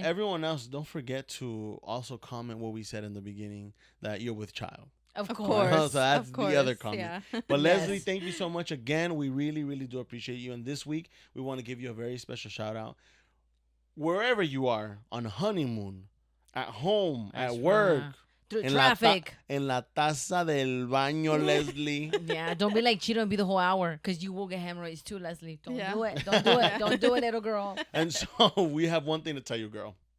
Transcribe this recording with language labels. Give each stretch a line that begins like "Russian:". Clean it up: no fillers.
English: Yeah, everyone else, don't forget to also comment what we said in the beginning, that you're with child. Of course. So that's the other comment. Yeah. But Leslie, thank you so much again. We really, really do appreciate you. And this week, we want to give you a very special shout out. Wherever you are, on honeymoon, at home, at work. Through traffic.
Spanish: En la taza del baño, Leslie.
English: Yeah, don't be like Cheeto and be the whole hour because you will get hemorrhoids too, Leslie. Don't do it. Don't do it. Don't do it, little girl. And so we have one thing to tell you, girl.